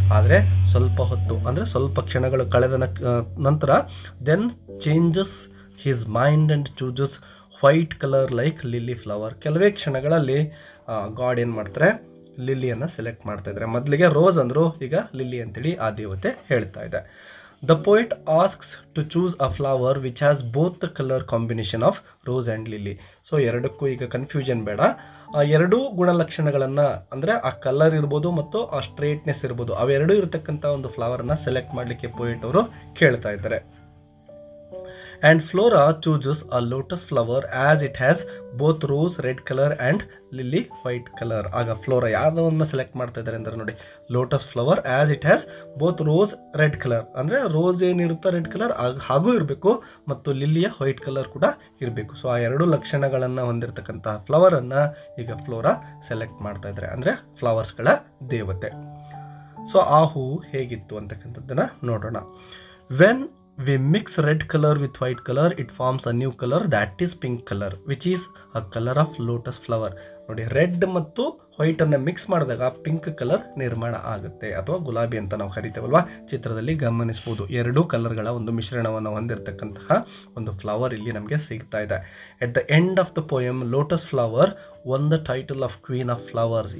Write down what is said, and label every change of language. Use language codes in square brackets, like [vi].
[kn] ಆದರೆ ಸ್ವಲ್ಪ ಹೊತ್ತು ಅಂದರೆ ಸ್ವಲ್ಪ ಕ್ಷಣಗಳು ಕಳೆದ ನಂತರ [en] Then changes his mind and chooses white colour like lily flower. [kn] ಕೆಲವೇ ಕ್ಷಣಗಳಲ್ಲಿ ಗಾಡ್ ಏನು ಮಾಡ್ತಾರೆ, ಲಿಲ್ಲಿಯನ್ನು ಸೆಲೆಕ್ಟ್ ಮಾಡ್ತಾ ಇದ್ದಾರೆ. ಮೊದಲಿಗೆ ರೋಸ್ ಅಂದರು, ಈಗ ಲಿಲ್ಲಿ ಅಂತೇಳಿ ಆ ದೇವತೆ ಹೇಳ್ತಾ ಇದೆ. [en] The poet asks to choose a flower which has both the color combination of rose and lily. [kn] So ಎರಡಕ್ಕೂ ಈಗ ಕನ್ಫ್ಯೂಷನ್ ಬೇಡ. ಆ ಎರಡೂ ಗುಣಲಕ್ಷಣಗಳನ್ನು ಅಂದರೆ ಆ ಕಲರ್ ಇರ್ಬೋದು ಮತ್ತು ಆ ಸ್ಟ್ರೇಟ್ನೆಸ್ ಇರ್ಬೋದು, ಅವೆರಡೂ ಇರತಕ್ಕಂಥ ಒಂದು ಫ್ಲವರನ್ನು ಸೆಲೆಕ್ಟ್ ಮಾಡಲಿಕ್ಕೆ ಪೋಯೆಟ್ ಅವರು ಕೇಳ್ತಾ ಇದ್ದಾರೆ. [en] And Flora chooses a lotus flower as it has both rose red color and lily white color. [kn] ಆಗ ಫ್ಲೋರಾ ಯಾವುದನ್ನು ಸೆಲೆಕ್ಟ್ ಮಾಡ್ತಾ ಇದ್ದಾರೆ ಅಂದರೆ ನೋಡಿ, [en] Lotus flower as it has both rose red colour. [kn] ಅಂದರೆ ರೋಸ್ ಏನಿರುತ್ತೋ ರೆಡ್ ಕಲರ್ ಹಾಗೂ ಇರಬೇಕು ಮತ್ತು ಲಿಲ್ಲಿಯ ವೈಟ್ ಕಲರ್ ಕೂಡ ಇರಬೇಕು. ಸೊ ಆ ಎರಡು ಲಕ್ಷಣಗಳನ್ನು ಹೊಂದಿರತಕ್ಕಂಥ ಫ್ಲವರನ್ನು ಈಗ ಫ್ಲೋರಾ ಸೆಲೆಕ್ಟ್ ಮಾಡ್ತಾ ಇದ್ದಾರೆ, ಅಂದರೆ ಫ್ಲವರ್ಸ್ಗಳ ದೇವತೆ. ಸೊ ಆ ಹೂ ಹೇಗಿತ್ತು ಅಂತಕ್ಕಂಥದ್ದನ್ನು ನೋಡೋಣ. [en] When we mix red color with white color, it forms a new color that is pink color, which is a color of lotus flower. [kn] ನೋಡಿ, ರೆಡ್ ಮತ್ತು ವೈಟ್ ಅನ್ನು ಮಿಕ್ಸ್ ಮಾಡಿದಾಗ ಪಿಂಕ್ ಕಲರ್ ನಿರ್ಮಾಣ ಆಗುತ್ತೆ, ಅಥವಾ ಗುಲಾಬಿ ಅಂತ ನಾವು ಕರಿತೇವಲ್ವಾ. ಚಿತ್ರದಲ್ಲಿ ಗಮನಿಸಬಹುದು, ಎರಡೂ ಕಲರ್ಗಳ ಒಂದು ಮಿಶ್ರಣವನ್ನು ಹೊಂದಿರತಕ್ಕಂತಹ ಒಂದು ಫ್ಲವರ್ ಇಲ್ಲಿ ನಮಗೆ ಸಿಗ್ತಾ ಇದೆ. [en] At the end of the poem lotus flower won the title of queen of flowers.